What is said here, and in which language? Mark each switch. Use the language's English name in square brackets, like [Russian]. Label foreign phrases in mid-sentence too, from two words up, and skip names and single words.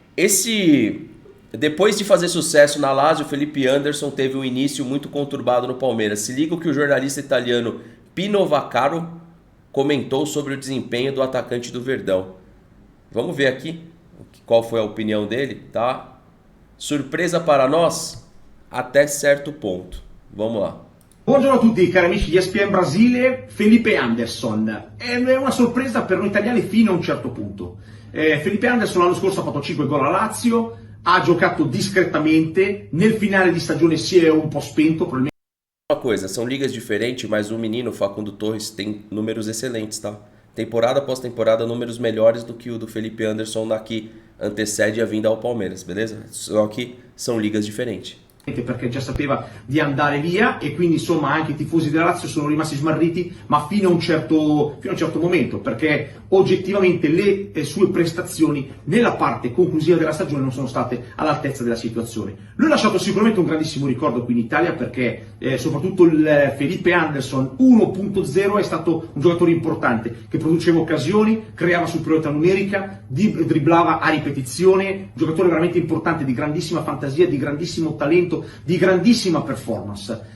[Portuguese] Depois de fazer sucesso na Lazio, o Felipe Anderson teve um início muito conturbado no Palmeiras. Se liga o que o jornalista italiano Pino Vaccaro comentou sobre o desempenho do atacante do Verdão. Vamos ver aqui qual foi a opinião dele, tá? Surpresa para nós? Até certo ponto. Vamos lá. [Italian] Buongiorno a tutti cari amici di ESPN Brasile, Felipe Anderson. È una sorpresa per noi italiani fino a un certo punto. Felipe Anderson l'anno scorso ha fatto 5 gol a Lazio, ha giocato discretamente, nel finale di stagione si è un po' spento, probabilmente. [Portuguese] Uma coisa, são ligas diferentes, mas o menino Facundo Torres tem números excelentes, tá? Temporada após temporada, números melhores do que o do Felipe Anderson na que antecede a vinda ao Palmeiras, beleza? Só que são ligas diferentes. [Italian] Perché già sapeva di andare via e quindi insomma anche i tifosi della Lazio sono rimasti smarriti, ma fino a un certo momento, perché oggettivamente le sue prestazioni nella parte conclusiva della stagione non sono state all'altezza della situazione. Lui ha lasciato sicuramente un grandissimo ricordo qui in Italia, perché soprattutto il Felipe Anderson 1.0 è stato un giocatore importante che produceva occasioni, creava superiorità numerica, dribblava a ripetizione, un giocatore veramente importante, di grandissima fantasia, di grandissimo talento, di grandissima performance.